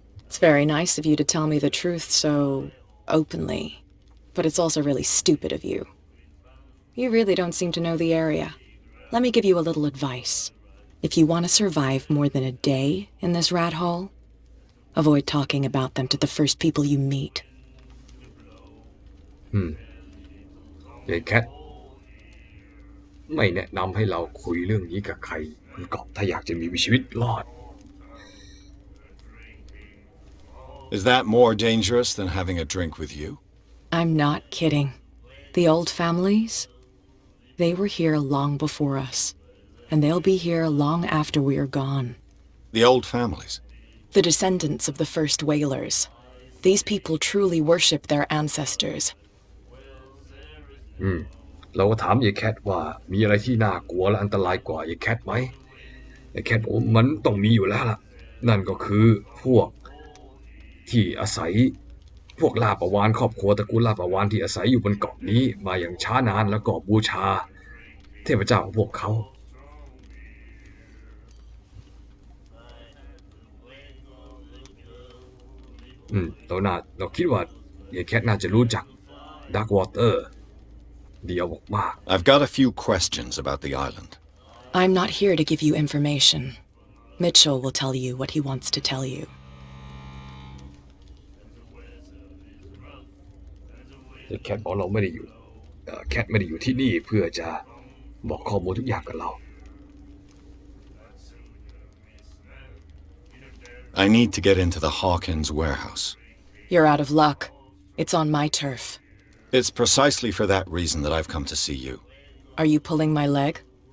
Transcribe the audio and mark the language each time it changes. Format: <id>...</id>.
<en>It's very nice of you to tell me the truth so openly, but it's also really stupid of you. You really don't seem to know the area. Let me give you a little advice. If you want to survive more than a day in this rat hole, avoid talking about them to the first people you meet.</en> <th>ยายแคทไม่แนะนำให้เราคุยเรื่องนี้กับใครบนเกาะถ้าอยากจะมีชีวิตรอด</th> <en>Is that more dangerous than having a drink with you? I'm not kidding. The old families, they were here long before us, and they'll be here long after we are gone. The old families? The descendants of the first whalers. These people truly worship their ancestors.</en> <th>เราก็ถามยายแคทว่ามีอะไรที่น่ากลัวและอันตรายกว่ายายแคทไหมยายแคทบอกมันต้องมีอยู่แล้วล่ะนั่นก็คือพวก ที่อาศัยพวกล่าปลาวาฬครอบครัวตระกูลล่าปลาวาฬที่อาศัยอยู่บนเกาะนี้มาอย่างช้านานแล้วก็บูชาเทพเจ้าของพวกเขาเราคิดว่ายายแคทน่าจะรู้จักดักวอเตอร์เดียวมาก</th> <en>I've got a few questions about the island. I'm not here to give you information. Mitchell will tell you what he wants to tell you.</en> <th>แคทบอกเราไม่ได้อยู่แคทไม่ได้อยู่ที่นี่เพื่อจะบอกข้อมูลทุกอย่างกับเรา</th> <en>I need to get into the Hawkins warehouse. You're out of luck. It's on my turf. It's precisely for that reason that I've come to see you. Are you pulling my leg?</en>